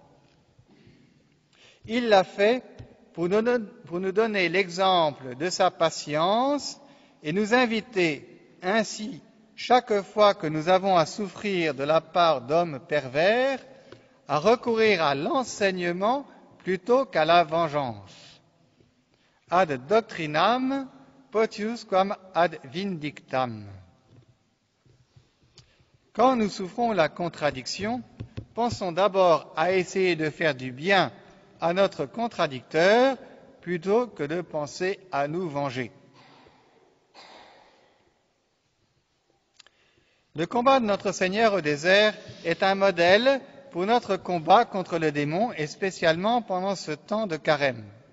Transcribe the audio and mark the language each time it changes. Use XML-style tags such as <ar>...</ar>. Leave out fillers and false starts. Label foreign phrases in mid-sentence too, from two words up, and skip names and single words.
<fr>Il l'a fait pour nous donner l'exemple de sa patience et nous inviter ainsi, chaque fois que nous avons à souffrir de la part d'hommes pervers, à recourir à l'enseignement plutôt qu'à la vengeance.</fr> <la>Ad doctrinam potius quam ad vindictam.</la> <fr>Quand nous souffrons la contradiction, pensons d'abord à essayer de faire du bien à notre contradicteur plutôt que de penser à nous venger. Le combat de notre Seigneur au désert est un modèle pour notre combat contre le démon et spécialement pendant ce temps de carême.</fr>